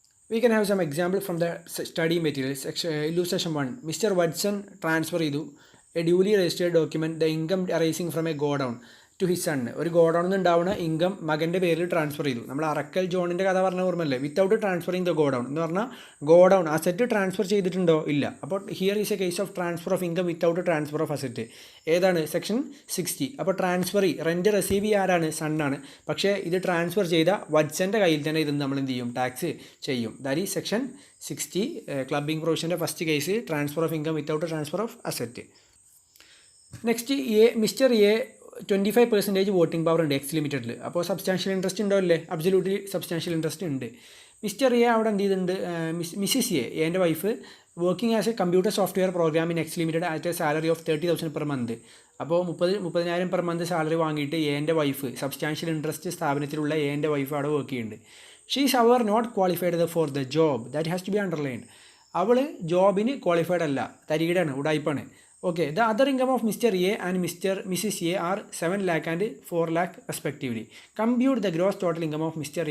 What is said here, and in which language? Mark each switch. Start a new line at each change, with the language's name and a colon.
English: We can have some example from the study materials. Illustration 1. Mr. Watson transfer ചെയ്തു a duly registered document the income arising from a godown to his son.
Malayalam: ഒരു ഗോഡൗണിൽ നിന്ന് ഉണ്ടാവുന്ന income മകൻ്റെ പേരിൽ transfer ചെയ്തു. നമ്മൾ അറക്കൽ ജോണിൻ്റെ കഥ പറഞ്ഞ ഓർമ്മല്ലേ,
English: without transferring the godown
Malayalam: എന്ന് പറഞ്ഞാൽ ഗോഡൗൺ അസറ്റ് ട്രാൻസ്ഫർ ചെയ്തിട്ടുണ്ടോ ഇല്ല.
English: അപ്പോൾ here is a case of transfer of income without transfer of asset.
Malayalam: ഏതാണ് സെക്ഷൻ 60. അപ്പോൾ ട്രാൻസ്ഫർ റെൻറ്റ് റിസീവ് ചെയ്യുക ആരാണ്, സണ്ണാണ്. പക്ഷേ ഇത് ട്രാൻസ്ഫർ ചെയ്ത വത്സൻ്റെ കയ്യിൽ തന്നെ ഇത് നമ്മൾ എന്ത് ചെയ്യും, ടാക്സ് ചെയ്യും.
English: That is section 60 clubbing പ്രൊവിഷൻ്റെ first case transfer of income without transfer of asset.
Malayalam: Next mister A 25% voting power ഉണ്ട് എക്സ് ലിമിറ്റഡിൽ. അപ്പോൾ സബ്സ്റ്റാൻഷ്യൽ ഇൻട്രസ്റ്റ് ഉണ്ടാവില്ലേ, അബ്സല്യൂട്ട്ലി സബ്സ്റ്റാൻഷ്യൽ ഇൻട്രസ്റ്റ് ഉണ്ട്. മിസ്റ്റർ എ അവിടെ എന്ത് ചെയ്തിട്ടുണ്ട്, മിസ്സിസ് എൻ്റെ
English: Wife working as a computer software program in X limited at a salary of 30,000 per month.
Malayalam: അപ്പോൾ 30,000 പെർ മന്ത് സാലറി വാങ്ങിയിട്ട് എൻ്റെ വൈഫ് സബ്സ്റ്റാൻഷ്യൽ ഇൻട്രസ്റ്റ് സ്ഥാപനത്തിലുള്ള എൻ്റെ വൈഫ് അവിടെ വർക്ക് ചെയ്യുന്നുണ്ട്.
English: She is അവർ not qualified for the job, that has to be underlined.
Malayalam: അവൾ ജോബിന് qualified അല്ല, തരികിടാണ്, ഉടായ്പാണ്.
English: Okay, the other income of Mr. A and Mrs. A are 7 lakh and 4 lakh respectively. Compute the gross total income of Mr.